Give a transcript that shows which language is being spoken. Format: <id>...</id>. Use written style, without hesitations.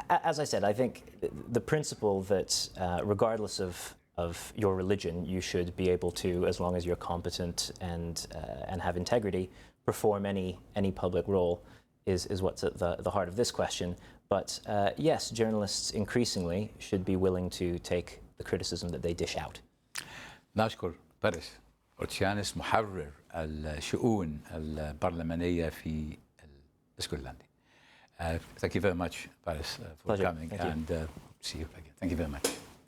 <en>As I said, I think the principle that regardless of your religion, you should be able to, as long as you're competent and have integrity, perform any public role is what's at the heart of this question. But yes, journalists increasingly should be willing to take the criticism that they dish out.</en> <ar>نشكر باريس غورتسيانس محرر الشؤون البرلمانية في الاسكتلندي.</ar> <en>Thank you very much, Paris, for coming, and see you again. Thank you very much.</en>